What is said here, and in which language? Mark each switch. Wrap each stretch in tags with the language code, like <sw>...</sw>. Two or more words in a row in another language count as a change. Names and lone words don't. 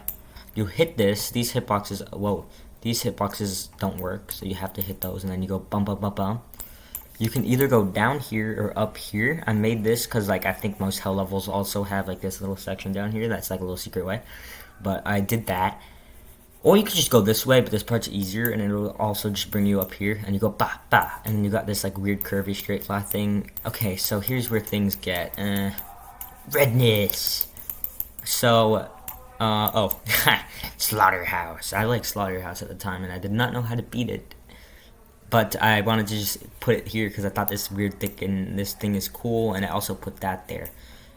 <en>You hit this, these hitboxes, whoa, these hitboxes don't work, so you have to hit those, and then you go bump, bump, bump, bump. You can either go down here or up here. I made this because, like, I think most hell levels also have, like, this little section down here that's, like, a little secret way. But I did that. Or you could just go this way, but this part's easier, and it'll also just bring you up here, and you go ba ba, and then you got this like weird curvy straight fly thing. Okay, so here's where things get redness. So, Slaughterhouse. I like Slaughterhouse at the time, and I did not know how to beat it, but I wanted to just put it here because I thought this weird thing and this thing is cool, and I also put that there.</en>